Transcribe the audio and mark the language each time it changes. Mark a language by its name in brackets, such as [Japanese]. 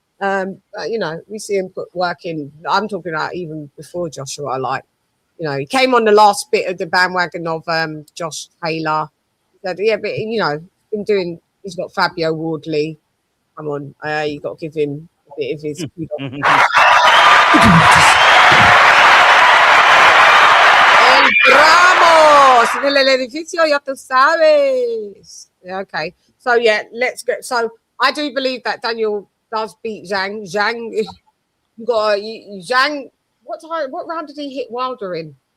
[English] But we see him put work in. I'm talking about even before Joshua. He came on the last bit of the bandwagon of Josh Taylor. He said, yeah, but been doing. He's got Fabio Wardley. Come on, you got to give him a bit of his. [Spanish] El Ramos en el edificio, ya tú sabes. [English] Yeah, okay, so let's go. So I do believe that Daniel does beat Zhang. Zhang, you got Zhang. What round did he hit Wilder in?